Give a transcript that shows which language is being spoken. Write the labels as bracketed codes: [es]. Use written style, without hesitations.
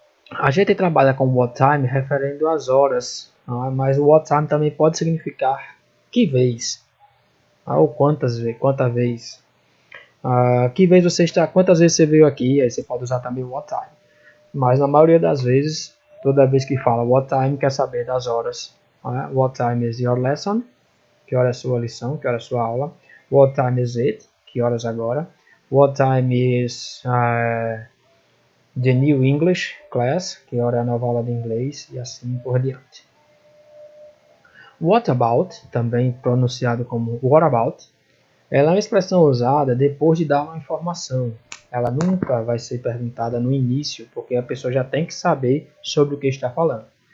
[pt] A gente trabalha com what time referindo às horas, mas o what time também pode significar que vez, ou quantas vezes. Que vez você está, quantas vezes você veio aqui, aí você pode usar também o what time. Mas na maioria das vezes, toda vez que fala what time, quer saber das horas. [en] What time is your lesson? [pt] Que hora é a sua lição? Que hora é a sua aula? [en] What time is it? [pt] Que horas agora? [en] What time is the new English class? [pt] Que hora é a nova aula de inglês? E assim por diante. What about, também pronunciado como what about, ela é uma expressão usada depois de dar uma informação. Ela nunca vai ser perguntada no início, porque a pessoa já tem que saber sobre o que está falando.